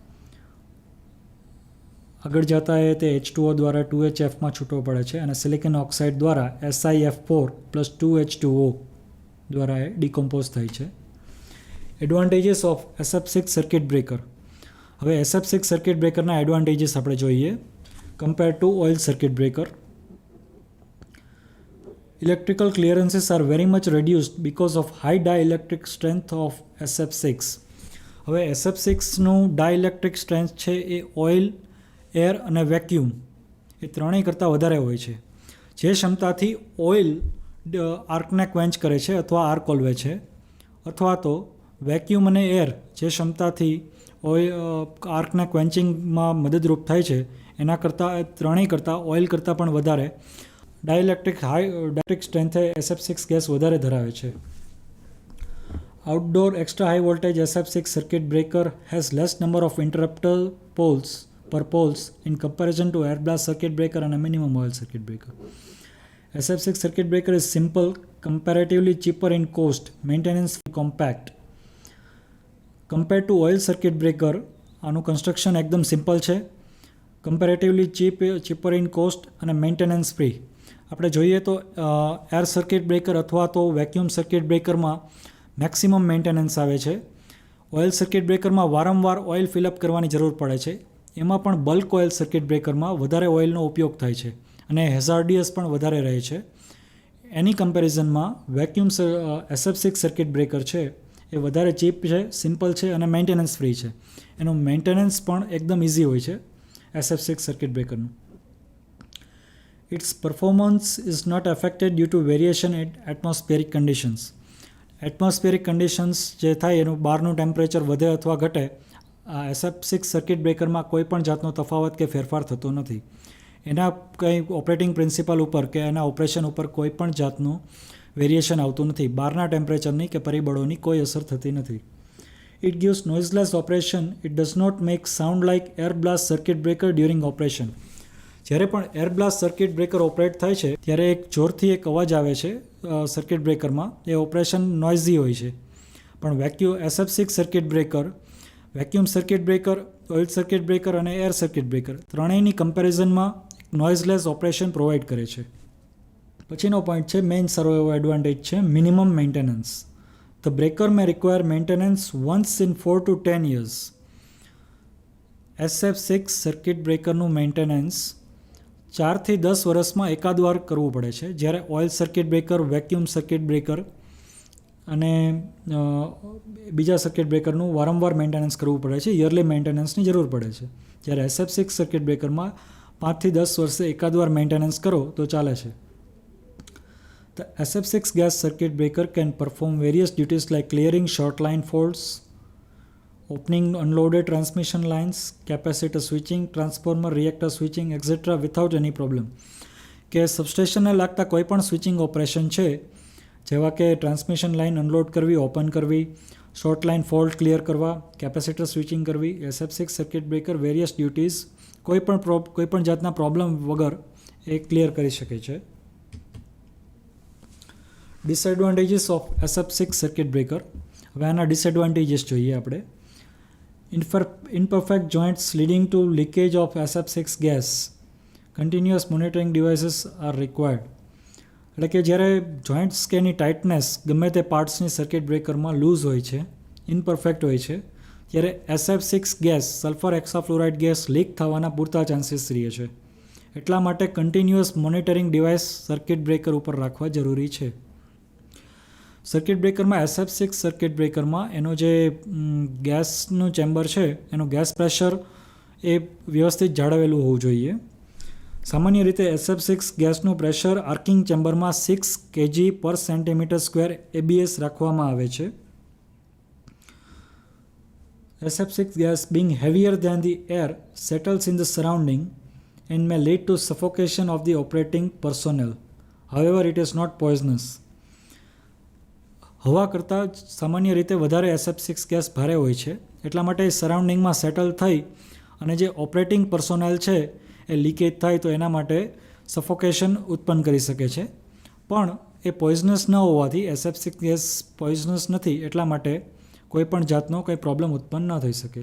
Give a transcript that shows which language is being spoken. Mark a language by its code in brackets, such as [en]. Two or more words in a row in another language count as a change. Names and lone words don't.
[gu] આગળ જતા એ તે H2O દ્વારા 2HFમાં છૂટો પડે છે અને [en] silicon oxide [gu] દ્વારા SiF4 + 2H2O દ્વારા એ ડિકોમ્પોઝ થાય છે. [en] Advantages of SF6 circuit breaker. [gu] હવે [en] SF6 circuit breakerના advantages [gu] આપણે જોઈએ [en] compare to oil circuit breaker. Electrical clearances are very much reduced because of high dielectric strength of SF6. [gu] હવે SF6નું [en] dielectric strength [gu] છે એ ઓઇલ, એર અને વેક્યુમ એ ત્રણેય કરતાં વધારે હોય છે. જે ક્ષમતાથી ઓઇલ આર્કને ક્વેન્ચ કરે છે અથવા આર્ક ઓલવે છે, અથવા તો વેક્યુમ અને એર જે ક્ષમતાથી આર્કને ક્વેન્ચિંગમાં મદદરૂપ થાય છે એના કરતાં ત્રણેય કરતાં ઓઇલ કરતાં પણ વધારે [en] dielectric strengthે SF6 gas [gu] વધારે ધરાવે છે. [en] Outdoor extra high voltage SF6 circuit breaker has less number of interrupter poles per poles in comparison to air blast circuit breaker and a minimum oil circuit breaker. SF6 circuit breaker is simple, comparatively cheaper in cost, maintenance compact. Compared to oil circuit breaker, [gu] આનું કન્સ્ટ્રક્શન એકદમ સિમ્પલ છે, [en] comparatively cheaper in cost [gu] અને [en] maintenance free. [gu] આપણે જોઈએ તો [en] air circuit breaker [gu] અથવા તો [en] vacuum circuit breakerમાં maximum maintenance [gu] આવે છે. [en] oil circuit breakerમાં [gu] વારંવાર [en] oil fillup [gu] કરવાની જરૂર પડે છે. એમાં પણ [en] bulk oil circuit breakerમાં [gu] વધારે ઓઇલનો ઉપયોગ થાય છે અને હેઝાર્ડિયસ પણ વધારે રહે છે. એની કમ્પેરિઝનમાં [en] vacuum SF6 circuit breaker [gu] છે એ વધારે ચીપ છે, સિમ્પલ છે અને [en] maintenance free [gu] છે. એનું મેન્ટેનન્સ પણ એકદમ ઇઝી હોય છે [en] SF6 circuit breakerનું. Its performance is not affected due to variation in atmospheric conditions. atmospheric conditions [gu] જે થાય એનું બહારનું ટેમ્પરેચર વધે અથવા ઘટે, આ [en] SF6 circuit breakerમાં [gu] કોઈ પણ જાતનો તફાવત કે ફેરફાર થતો નથી. એના કંઈ [en] operating principle [gu] ઉપર કે એના ઓપરેશન ઉપર કોઈ પણ જાતનું વેરિએશન આવતું નથી. બહારના ટેમ્પરેચરની કે પરિબળોની કોઈ અસર થતી નથી. [en] It gives noiseless operation. It does not make sound like air blast circuit breaker during operation. [gu] જ્યારે પણ [en] air blast circuit breaker operate [gu] થાય છે ત્યારે એક જોરથી એક અવાજ આવે છે [en] circuit breakerમાં, [gu] એ [en] operation noisy [gu] હોય છે. પણ [en] SF6 circuit breaker, vacuum circuit breaker, oil circuit breaker [gu] અને [en] air circuit breaker [gu] ત્રણેયની કમ્પેરિઝનમાં [en] noiseless operation provide [gu] કરે છે. પછીનો પોઈન્ટ છે મેઇન સારો એવો એડવાન્ટેજ છે [en] minimum maintenance. The breaker may require maintenance once in 4 to 10 years. SF6 circuit breakerનું [gu] મેન્ટેનન્સ 4 થી 10 વર્ષમાં એકાદ વાર કરવું પડે છે, જ્યારે [en] oil circuit breaker, vacuum circuit breaker [gu] અને બીજા [en] circuit breakerનું [gu] વારંવાર મેન્ટેનન્સ કરવું પડે છે, [en] yearly maintenanceની [gu] જરૂર પડે છે. જ્યારે [en] SF6 circuit breakerમાં [gu] 5 થી 10 વર્ષે એકાદ વાર મેન્ટેનન્સ કરો તો ચાલે છે. [en] The SF6 gas circuit breaker can perform various duties like clearing short line faults, opening unloaded transmission lines, capacitor switching, transformer reactor switching, etc. without any problem. [gu] કે સબસ્ટેશનને લાગતા કોઈ પણ [en] switching operation [gu] છે, જેવા કે [en] transmission line [gu] અનલોડ કરવી, ઓપન કરવી, [en] short line fault clear [gu] કરવા, [en] capacitor switching [gu] કરવી, [en] SF6 circuit breaker various duties [gu] કોઈ પણ જાતના પ્રોબ્લેમ વગર એ ક્લિયર કરી શકે છે. [en] Disadvantages of SF6 circuit breaker. [gu] હવે આના ડિસએડવાન્ટેજીસ જોઈએ આપણે. [en] Imperfect joints leading to leakage of SF6 gas. Continuous monitoring devices are required. [gu] એટલે કે જ્યારે જોઈન્ટ્સ કે એની ટાઇટનેસ ગમે તે પાર્ટ્સની સર્કિટ બ્રેકરમાં લૂઝ હોય છે, ઇમ્પરફેક્ટ હોય છે, ત્યારે [en] SF6 gas, sulphur hexafluoride gas [gu] લીક થવાના પૂરતા ચાન્સીસ રહે છે. એટલા માટે [en] continuous monitoring device circuit breaker [gu] ઉપર રાખવા જરૂરી છે. સર્કિટ બ્રેકરમાં [en] SF6 circuit breakerમાં [gu] એનો જે ગેસનું ચેમ્બર છે એનું [en] gas pressure [gu] એ વ્યવસ્થિત જાળવેલું હોવું જોઈએ. સામાન્ય રીતે [en] SF6 gasનું [gu] પ્રેશર [en] arcing chamberમાં [gu] 6 kg/cm², ABS રાખવામાં આવે છે. [en] SF6 gas being heavier than the air settles in the surrounding and may lead to suffocation of the operating personnel. However, it is not poisonous. [gu] હવા કરતાં સામાન્ય રીતે વધારે SF6 ગેસ ભારે હોય છે, એટલા માટે સરાઉન્ડિંગમાં સેટલ થઈ અને જે [en] operating personnel [gu] છે એ લીકેજ થાય તો એના માટે સફોકેશન ઉત્પન્ન કરી શકે છે. પણ એ પોઈઝનસ ન હોવાથી, [en] SF6 gas poisonous [gu] નથી એટલા માટે કોઈ પણ જાતનો કંઈ પ્રોબ્લેમ ઉત્પન્ન ન થઈ શકે.